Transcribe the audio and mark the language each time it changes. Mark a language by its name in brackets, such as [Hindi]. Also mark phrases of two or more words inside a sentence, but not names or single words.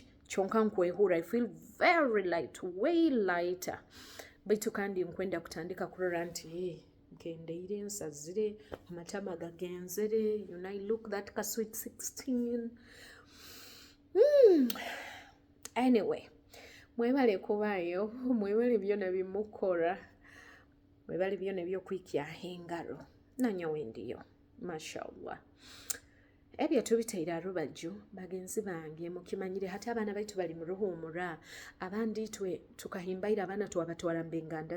[Nyoro] Chonka nkwehura, [English] I feel very light, way lighter. [Nyoro] Baitu kandi nkwenda kutandika kurora nti nkendeire nsazire amatama gagenzere, [English] I look that ka sweet 16. Anyway, [Nyoro] mwebale kubayo, mwebale byona bimukora, mwebale byona by'okwikyaho engalo nanyo wendiyo, mashallah. Ebyo tubiteira arubaju bagenzi bange mukimanyire hata abana baitu bali mu ruhumura abandi twe tukahimbaira abana twabatwala mbenganda